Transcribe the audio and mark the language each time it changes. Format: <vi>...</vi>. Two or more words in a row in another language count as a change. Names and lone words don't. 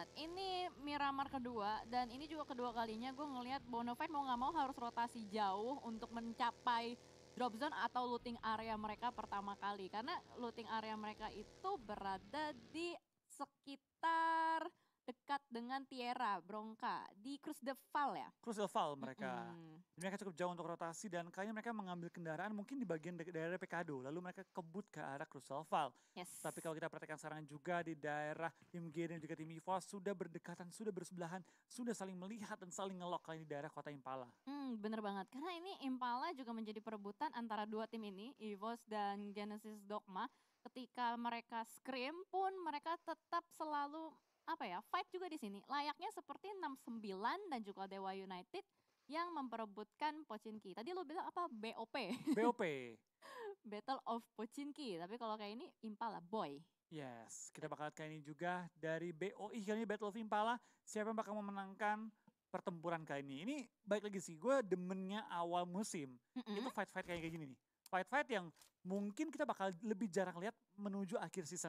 <id>Ini Miramar kedua dan ini juga kedua kalinya gue ngelihat Bonafide mau nggak mau harus rotasi jauh untuk mencapai</id> <en>drop zone</en> <id>atau</id> <en>looting area</en> <id>mereka pertama kali. Karena</id> <en>looting area</en> <id>mereka itu berada di sekitar dekat dengan Tierra, Bronca, di Cruz de Val ya. Cruz del Val mereka. Mereka cukup jauh untuk rotasi dan kayaknya mereka mengambil kendaraan mungkin di bagian daerah Pekado. Lalu mereka kebut ke arah Cruz del Val. Yes. Tapi kalau kita perhatikan sekarang juga di daerah tim G dan juga tim EVOS sudah berdekatan, sudah bersebelahan, sudah saling melihat dan saling ngelok kali di daerah kota Impala. Bener banget, karena ini Impala juga menjadi perebutan antara dua tim ini, EVOS dan Genesis Dogma. Ketika mereka scrim pun mereka tetap selalu fight juga di sini. Layaknya seperti 69 dan juga Dewa United yang memperebutkan Pochinki. Tadi lu bilang apa? BOP. BOP.</id> <en>Battle of Pochinki,</en> <id>tapi kalau kayak ini Impala Boy. Yes, kita bakal kali ini juga dari BOI kali ini</id> <en>Battle of Impala.</en> <id>Siapa yang bakal memenangkan pertempuran kali ini? Ini baik lagi sih, gue demennya awal musim. Itu fight-fight kayak gini nih. Fight-fight yang mungkin kita bakal lebih jarang lihat menuju akhir season.</id>